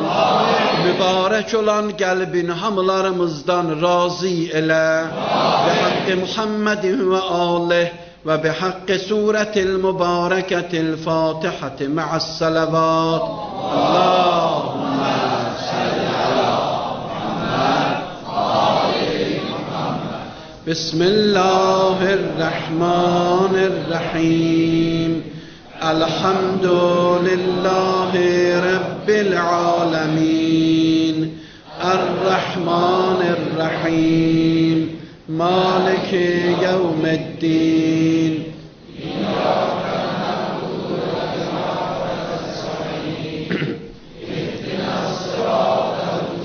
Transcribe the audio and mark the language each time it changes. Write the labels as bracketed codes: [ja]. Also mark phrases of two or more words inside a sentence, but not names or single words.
[az] Mübarək olan qəlbin hamılarımızdan razı elə. [ar] بحق محمد وآله وبحق السورة المباركة الفاتحة مع الصلوات. اللهم صل على بسم الله الرحمن الرحيم الحمد لله رب العالمين الرحمن الرحيم مالك يوم الدين اهدنا الصراط